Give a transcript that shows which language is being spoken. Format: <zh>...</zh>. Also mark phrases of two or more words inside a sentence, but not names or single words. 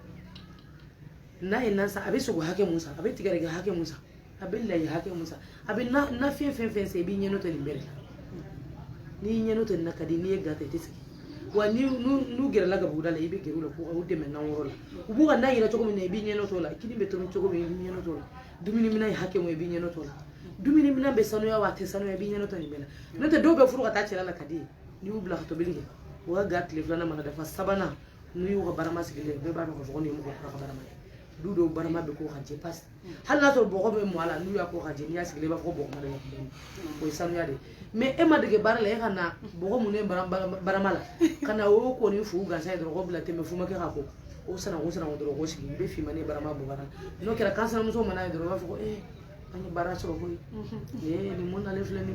<bm>n'a ye nan san a bɛ sogo hakɛ mun san a bɛ tigɛdɛgɛ hakɛ mun san a bɛ layi hakɛ mun san a bɛ nafɛn fɛn san i b'i ɲɛnɔ to nin bɛɛ de la n'i ɲɛnɔ to nin na ka di n'i ye gata i tɛ sigi wa n'u gɛrɛla gabuguda la i bɛ gɛrɛ u la k'u dɛmɛ nan wɔɔrɔ la u b'u ka nan yɛrɛ cogo min na i b'i ɲɛnɔ to la kini bɛ tobi cogo min i b'i ɲɛnɔ to la dumuni minɛn ye hakɛ mun i b'i ɲɛnɔ to la dumuni minɛn bɛ sanuya wa a tɛ sanuya i b'i ɲɛnɔ to nin bɛɛ la n'o tɛ dɔw bɛ furu ka taa cɛla la ka di n'i y'u bila ka tobili kɛ u ka ga tile 2nan mana dafa 3nan n'u y'u ka barama sigilen bɛɛ b'a dɔn k'a fɔ ko nin ye mɔgɔ kura ka barama ye du dɔw barama bɛ k'o ka jɛ pasi hali n'a sɔrɔ bɔgɔ bɛ mɔ a la n'u y'a k'o ka jɛ n'i y'a sigilen i b'a fɔ ko bɔgɔ ma de o ye sanuya de mais e ma dege baara la e ka na bɔgɔ mun ye barama la ka na o ko ni fu gansan ye dɔrɔn ko bila tɛmɛ fu ma kɛ ka ko o sanako dɔrɔn ko sigi i bɛ finma ni barama bɔ baara n'o kɛra kansinamuso mana ye dɔrɔn u b'a fɔ ko an ye baara sɔrɔ koyi nin mun nalen filɛ nin</bm>